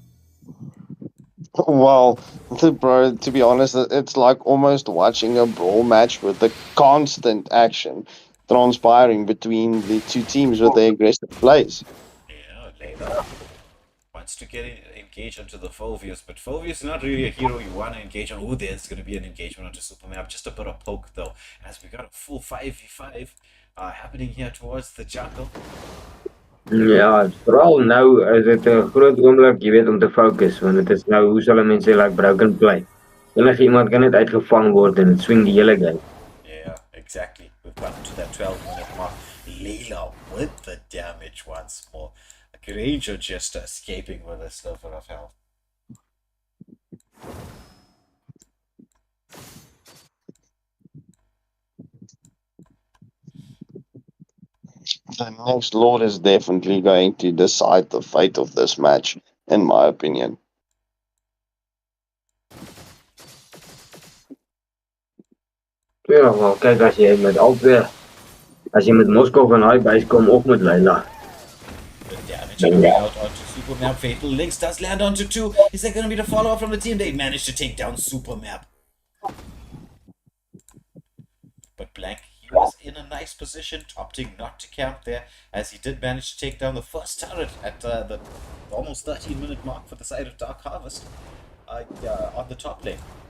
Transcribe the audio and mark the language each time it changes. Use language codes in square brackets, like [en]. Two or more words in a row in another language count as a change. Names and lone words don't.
[en] Well, bro, to be honest, it's like almost watching a brawl match with the constant action transpiring between the two teams with their aggressive plays. Yeah, Layla wants to get engaged onto the Phobius, but Phobius is not really a hero you want to engage on. Oh, there's going to be an engagement onto Supermap. Just a bit of poke, though, as we got a full 5v5 happening here towards the jungle. [af] Ja, veral nou is dit 'n groot oomblik, jy weet, om te fokus, want dit is nou, hoe sal mense sê, [en] like broken play. [af] Enige iemand kan net uitgevang word en dit swing die hele game. [en] Yeah, exactly. We've gotten to that 12-minute mark. Layla with the damage once more. Granger just escaping with a sliver of health. The next Lord is definitely going to decide the fate of this match, in my opinion. [af] Ja, maar kyk, as jy met Moskov en hy base kom of met Layla. [en] Coming out onto Supermap. Fatal Links does land onto 2. Is there going to be the follow-up from the team? They managed to take down Supermap. But Blank, he was in a nice position, opting not to camp there, as he did manage to take down the first turret at the almost 13-minute mark for the side of Dark Harvest on the top lane.